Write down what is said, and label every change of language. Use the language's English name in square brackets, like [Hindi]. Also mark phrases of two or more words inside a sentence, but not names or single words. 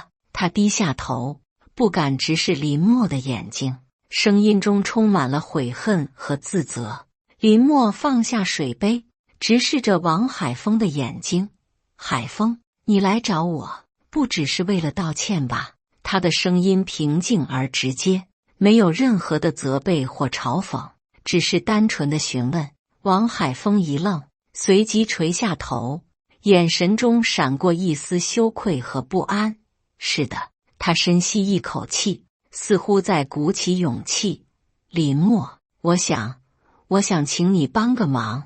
[Chinese] 他低下頭，不敢直視林默的眼睛，聲音中充滿了悔恨和自責。林默放下水杯，直視着王海峰的眼睛。海峰，你來找我，不只是為了道歉吧？他的聲音平靜而直接，沒有任何的責備或嘲諷，只是單純的詢問。王海峰一愣，隨即垂下頭， 眼神中閃過一絲羞愧和不安。是的，他深吸一口氣，似乎在鼓起勇气。林默，我想請你幫個忙。